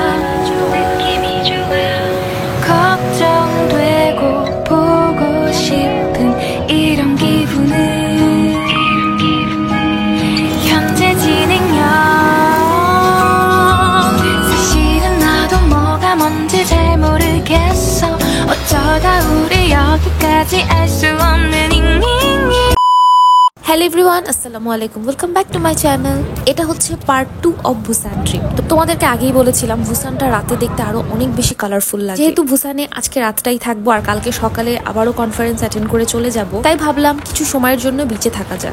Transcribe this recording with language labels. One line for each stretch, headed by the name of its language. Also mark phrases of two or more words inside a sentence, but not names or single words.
Korean: 걱정되고 보고 싶은 이런 기분은 현재 진행형. 사실은 나도 뭐가 뭔지 잘 모르겠어. 어쩌다 우리 여기까지 알 수 없는 잉잉잉.
English: hello everyone,
Arabic: السلام عليكم,
English: welcome back to my channel.
Bangla: এটা হচ্ছে
English: part 2 of Busan trip.
Bangla: তো তোমাদেরকে আগেই বলেছিলাম বুসানটা রাতে দেখতে আরো অনেক বেশি কালারফুল লাগে। যেহেতু বুসানে আজকে রাতটাই থাকবো আর কালকে সকালে আবারও
English: conference attend
Bangla: করে চলে যাব, তাই ভাবলাম কিছু সময়ের জন্য বিচে থাকা যায়।